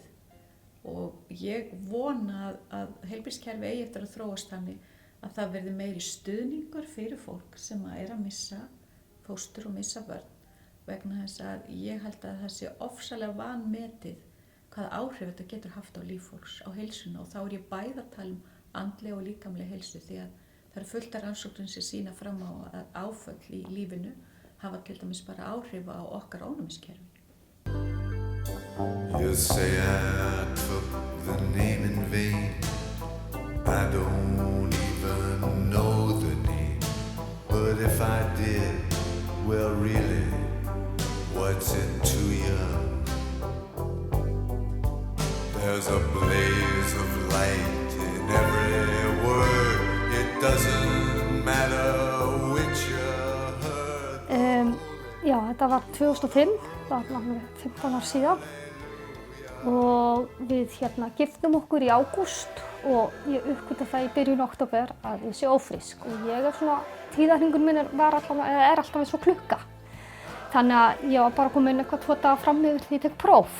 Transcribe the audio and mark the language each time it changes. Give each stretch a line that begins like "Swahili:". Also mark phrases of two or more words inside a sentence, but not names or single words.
Icelandic: Og ég vona að heilbrigðiskerfi eigi eftir að þróast þannig að það verði meiri stuðningur fyrir fólk sem að missa fóstur og missa börn vegna þess að ég held að það sé ofsalega vanmetið hvaða áhrif þetta getur haft á líf fólks, á heilsuna og þá ég bæði að tala andlega og líkamlega heilsu því að það fullt af rannsóknum sem sýna fram á að áföll í lífinu hafa til dæmis bara áhrif á okkar ónæmiskerfi.
English: You say I took the name in vain. I don't even know the name. But if I did, well really, what's it to you? There's a blaze of light in every word. It doesn't matter which you heard.
Icelandic: Já, þetta var 2005, það var 15 ár síðan og við giftum okkur í ágúst og ég uppgötvaði það í byrjun október að ég sé ófrísk og ég tíðahringur minn er alltaf eins og klukka. Þannig að ég var bara komin eitthvað 2 daga fram yfir því ég tek próf.